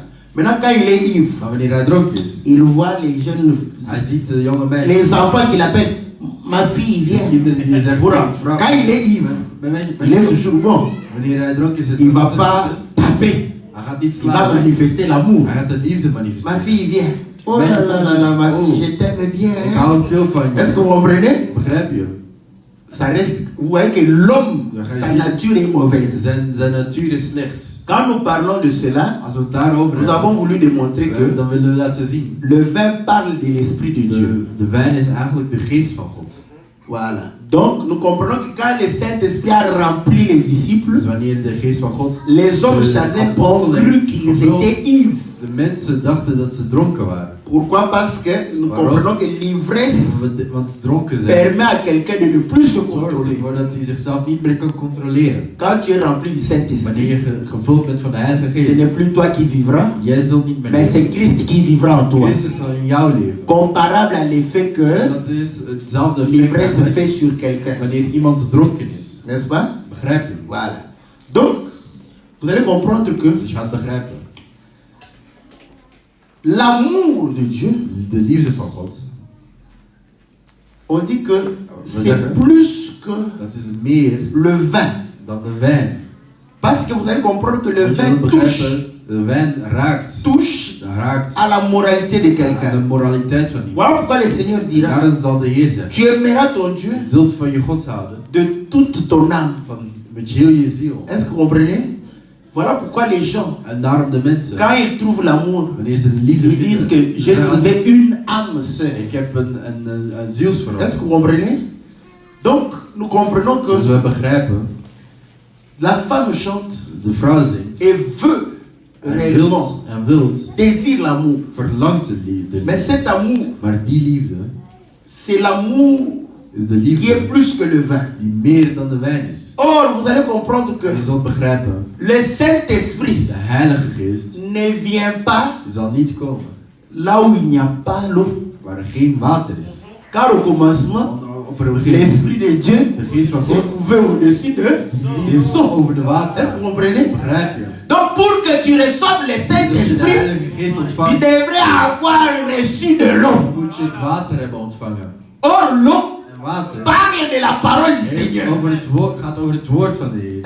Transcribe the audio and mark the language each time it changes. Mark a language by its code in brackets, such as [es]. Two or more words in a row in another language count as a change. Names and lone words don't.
[fr] Maintenant, quand il est ivre, [nl] Maar wanneer hij dronken is, [fr] il voit les jeunes, [nl] hij ziet de jonge meisjes, [fr] les enfants qu'il appelle, ma fille, [nl] de [fr] viens. [nl] kinderen die zeggen, [fr] Voilà. [nl] vrouw. [fr] Quand il est ivre, Il est toujours bon. [nl] Wanneer hij dronken is, is [fr] Il ne [nl] het [fr] va pas taper. [nl] Hij gaat niet [fr] Il va [nl] slaan. [fr] manifester l'amour. [nl] Hij gaat de liefde [fr] Ma [nl] manifesteren. [fr] fille vient. Oh là là là là, ma fille, je t'aime bien. [nl] Ik [fr] Hein? [nl] hou veel van [fr] Est-ce que [nl] je. [fr] vous comprenez? [nl] Begrijp je? [fr] Ça reste. Vous voyez que l'homme, sa nature est mauvaise. [nl] Zijn natuur is slecht. [fr] Quand nous parlons de cela, [nl] Als we het daarover [fr] nous avons voulu démontrer que [nl] dan willen we laten zien. [fr] le vin parle de l'Esprit de Dieu. [nl] De wijn is eigenlijk de geest van God. [fr] Voilà. Donc, nous comprenons que quand le Saint-Esprit a rempli les disciples, [nl] Dus wanneer de geest van God [fr] les hommes charnels ont cru qu'ils étaient ivres. [nl] de mensen dachten dat ze dronken waren. [fr] Pourquoi? Parce que nous comprenons que l'ivresse [nl] Want dronken zijn [fr] permet à quelqu'un de ne plus se [nl] zorgt [fr] contrôler. [nl] ervoor dat hij zichzelf niet meer kan controleren. [fr] Quand tu es rempli du [nl] Wanneer [fr] Saint-Esprit, [nl] je gevuld bent van de Heilige [fr] ce [nl] Geest, [fr] n'est plus toi qui vivras, [nl] jij zult niet meer [fr] mais c'est Christ qui vivra en toi. [nl] Christus zal in jou leven. [fr] Comparable à l'effet que [nl] Dat is hetzelfde effect [fr] l'ivresse [nl] eigenlijk [fr] fait sur quelqu'un. [nl] wanneer iemand dronken is. [fr] N'est-ce pas? [nl] Begrijp je? [fr] Voilà. Donc, vous allez comprendre que [nl] Dus je gaat begrijpen. [fr] l'amour de Dieu, [nl] De liefde van God, [fr] on dit que [nl] zeggen- [fr] c'est plus que [nl] dat is meer [fr] le vin. [nl] dan de wijn. [fr] Parce que vous allez comprendre que le [nl] Want je [fr] vin [nl] moet [fr] touche [nl] begrijpen, de wijn raakt [fr] à la moralité de [nl] aan de [fr] quelqu'un. [nl] moraliteit van iemand. [fr] Voilà pourquoi le Seigneur dira, [nl] Daarom zal de Heer zeggen, [fr] tu aimeras ton Dieu [nl] je zult van je God houden, [fr] de toute ton âme. [nl] met heel je ziel. [fr] Est-ce que vous comprenez? Voilà pourquoi les gens, [nl] En daarom de mensen, [fr] quand ils trouvent l'amour, [nl] wanneer ze de liefde [fr] ils disent [nl] vinden, [fr] que j'ai [nl] zeggen, [fr] trouvé une âme sœur. [nl] ik heb een [fr] Est-ce que [nl] zielsverwant. [fr] vous comprenez? Donc, nous comprenons [nl] Dus [fr] que [nl] we begrijpen, [fr] la femme chante [nl] de vrouw zingt, [fr] et veut réellement, [nl] en wilt, [fr] désire l'amour. [nl] verlangt de liefde. [fr] Mais cet amour, [nl] Maar die liefde [fr] c'est l'amour [nl] is de [fr] qui est [nl] liefde [fr] plus que le vin. [nl] die meer dan de wijn is. [fr] Or, vous allez comprendre que [nl] Je zult begrijpen, [fr] le Saint-Esprit [nl] de Heilige Geest [fr] ne vient pas [nl] zal niet komen [fr] là où il n'y a pas l'eau. [nl] waar er geen water is. [fr] Car au commencement, [nl] Want op een begin, [fr] l'Esprit de Dieu [nl] de geest van [fr] s'est [nl] God [fr] trouvé au-dessus des [nl] is [fr] eaux. [nl] over de [fr] Est-ce que [nl] water. [fr] vous comprenez? [nl] Begrijp je? [fr] Donc, pour que tu reçoives le [nl] Dat je de [fr] Saint-Esprit, [nl] Heilige Geest [fr] tu [nl] ontvangt, [fr] devrais avoir reçu de l'eau. [nl] moet je het water hebben ontvangen. [fr] Or, l'eau [nl] En water [fr] parle de la parole du Seigneur. [nl] gaat over het woord van de Heer.